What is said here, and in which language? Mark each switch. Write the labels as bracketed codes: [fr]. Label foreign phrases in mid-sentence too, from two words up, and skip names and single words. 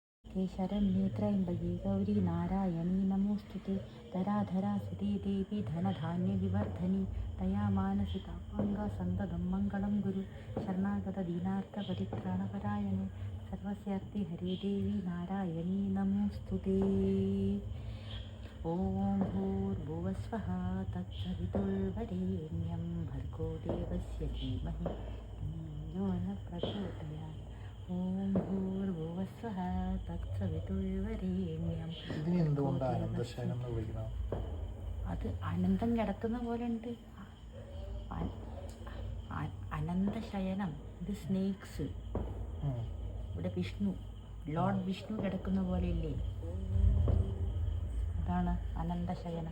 [sa] शरण्ये त्र्यम्बके गौरी नारायणी नमोऽस्तुते धराधरासुते देवी धनधान्यविवर्धनि तया मानसिका अङ्गसन्ददं मङ्गलं गुरु शरणागतदीनार्थपरित्राणपरायणे सर्वस्यार्तिहरे देवी नारायणी नमोऽस्तुते। ॐ भूर्भुवस्वः तत्सवितुर्वरेण्यं भर्गो देवस्य धीमहि धियो न प्रचोदयात्। ॐ भूर्भुवस्वः തത്സവിതുർവരേണ്യം. [ml] അത് അനന്തം കിടക്കുന്ന പോലെ ഉണ്ട്. അനന്തശയനം. ഇത് സ്നേക്സ്. ഇവിടെ വിഷ്ണു, ലോർഡ് വിഷ്ണു കിടക്കുന്ന പോലെ ഇല്ലേ, അതാണ് അനന്തശയനം.